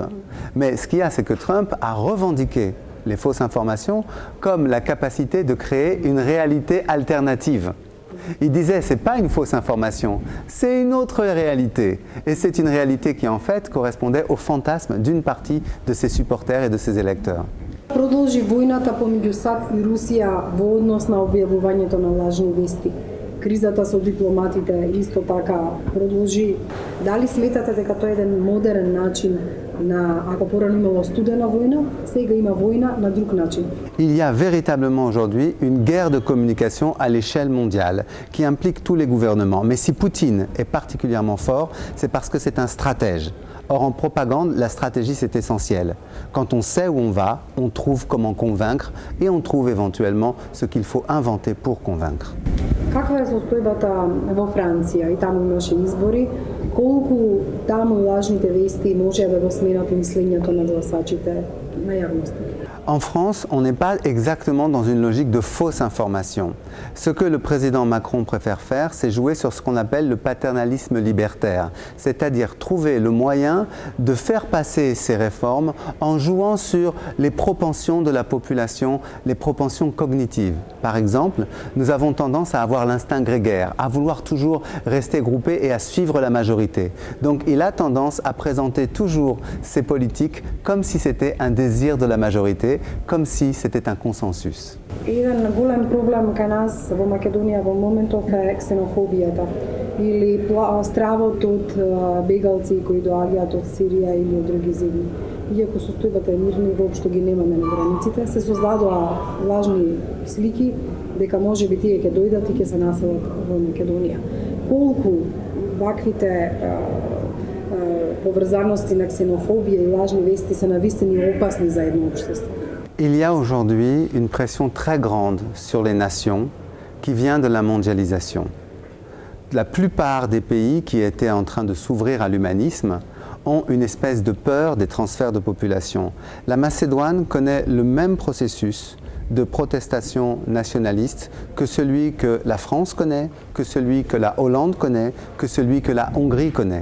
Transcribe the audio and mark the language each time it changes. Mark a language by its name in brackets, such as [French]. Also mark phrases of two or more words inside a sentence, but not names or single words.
[French] Mais ce qu'il y a, c'est que Trump a revendiqué les fausses informations comme la capacité de créer une réalité alternative. Il disait, c'est pas une fausse information, c'est une autre réalité. Et c'est une réalité qui, en fait, correspondait au fantasme d'une partie de ses supporters et de ses électeurs. [Macedonian] Продолжи војната помеѓу САД и Русија во однос на објавувањето на лажни вести. Кризата со дипломатите исто така продолжи. Дали сметате дека тоа е еден модерен начин на, ако порано имало студена војна, сега има војна на друг начин? [French] Il y a véritablement aujourd'hui une guerre de communication à l'échelle mondiale qui implique tous les gouvernements. Mais si Poutine est particulièrement fort, c'est parce que c'est un stratège. Or, en propagande, la stratégie, c'est essentiel. Quand on sait où on va, on trouve comment convaincre et on trouve éventuellement ce qu'il faut inventer pour convaincre. [Macedonian] Каква е состојбата во Франција? И таму имаше избори. Колку таму лажните вести може да го сменат мислењето на гласачите, на јавноста? [French] En France, on n'est pas exactement dans une logique de fausse information. Ce que le président Macron préfère faire, c'est jouer sur ce qu'on appelle le paternalisme libertaire, c'est-à-dire trouver le moyen de faire passer ces réformes en jouant sur les propensions de la population, les propensions cognitives. Par exemple, nous avons tendance à avoir l'instinct grégaire, à vouloir toujours rester groupés et à suivre la majorité. Donc il a tendance à présenter toujours ces politiques comme si c'était un désir de la majorité, comme si c'était un consensus. [Macedonian] Еден голем проблем кај нас во Македонија во моментов е ксенофобијата или стравот од бегалци кои доаѓаат од Сирија или од други земји. Иако состојбата е мирна и воопшто ги немаме на границите, се создадоа лажни слики дека може би тие ќе дојдат и ќе се населат во Македонија. Колку ваквите поврзаности на ксенофобија и лажни вести се навистини опасни за едно општество? [French] Il y a aujourd'hui une pression très grande sur les nations qui vient de la mondialisation. La plupart des pays qui étaient en train de s'ouvrir à l'humanisme ont une espèce de peur des transferts de population. La Macédoine connaît le même processus de protestation nationaliste que celui que la France connaît, que celui que la Hollande connaît, que celui que la Hongrie connaît.